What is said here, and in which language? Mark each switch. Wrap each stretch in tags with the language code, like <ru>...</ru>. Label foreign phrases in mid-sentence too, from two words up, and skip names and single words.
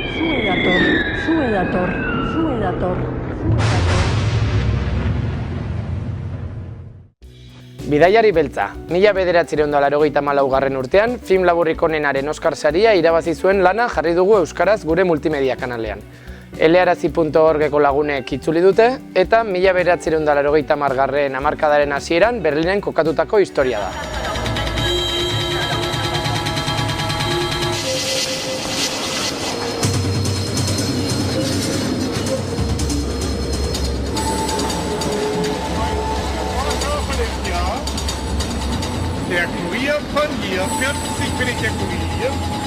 <eu>Bidaiari beltza, 1984 urtean, film laburrik onenaren Oskar saria irabazi zuen lana jarri dugu euskaraz gure multimedia kanalean. Elearazi.orgeko lagunek itzuli dute eta 1980 hamarkadaren hasieran Berlinen kokatutako historia da.</eu> <de>Der Kurier von hier, 40 bin ich der Kurier.</de>